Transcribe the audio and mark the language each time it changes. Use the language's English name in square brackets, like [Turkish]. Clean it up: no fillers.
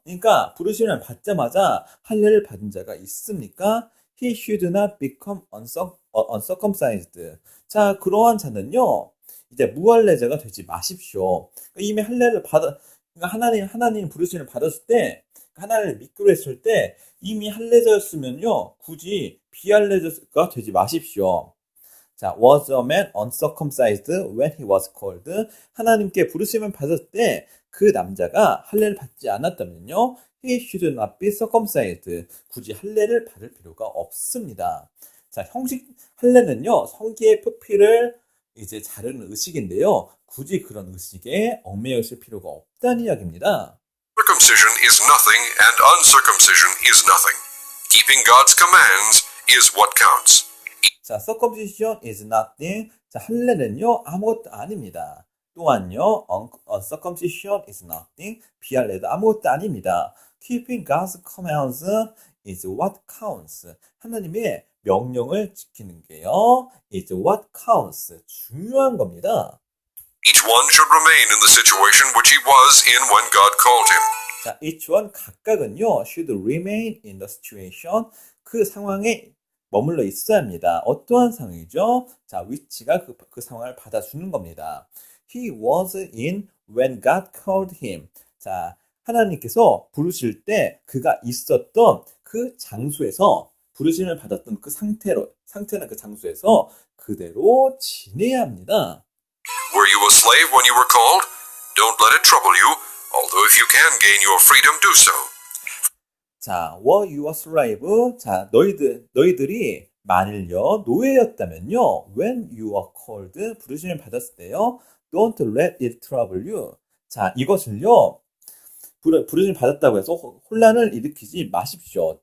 [Korean] 그러니까 부르심을 받자마자 할례를 받은 자가 있습니까? [English] He should not become uncircumcised. [Korean] 자, 그러한 자는요, 이제 무할례자가 되지 마십시오. 이미 할례를 그러니까 하나님 부르심을 받았을 때, 하나님을 믿기로 했을 때 이미 할례자였으면요, 굳이 비할례자가 되지 마십시오. [English] 자, was a man uncircumcised when he was called? [Korean] 하나님께 부르심을 받았을 때 그 남자가 할례를 받지 않았다면요, [English] he should not be circumcised. [Korean] 굳이 할례를 받을 필요가 없습니다. 자, 형식 할례는요, 성기의 표피를 이제 자르는 의식인데요, 굳이 그런 의식에 얽매여 있을 필요가 없다는 이야기입니다. [English] Circumcision is nothing and uncircumcision is nothing. Keeping God's commands is what counts. 자, circumcision is nothing. [Korean] 자, 할례는요, 아무것도 아닙니다. 또한요, [English] uncircumcision is nothing. [Korean] 비할례도 아무것도 아닙니다. [English] Keeping God's commands is what counts. [Korean] 하나님의 명령을 지키는 게요, [English] is what counts. [Korean] 중요한 겁니다. [English] Each one should remain in the situation which he was in when God called him. 자, each one [Korean] 각각은요, [English] should remain in the situation. [Korean] 그 상황에 머물러 있어야 합니다. 어떠한 상황이죠? [English] 자, which가 [Korean] 그 상황을 받아주는 겁니다. [English] He was in when God called him. 자, [Korean] 하나님께서 부르실 때 그가 있었던 그 장소에서 부르심을 받았던 그 상태나 그 장소에서 그대로 지내야 합니다. [English] Were you a slave when you were called? Don't let it trouble you, although if you can gain your freedom, do so. 자, were you a slave? 자, [Korean] 너희들이 만일요 노예였다면요, [English] when you are called [Korean] 부르심을 받았을 때요, [English] don't let it trouble you. [Korean] 자, 이것을요 부르심을 받았다고 해서 혼란을 일으키지 마십시오.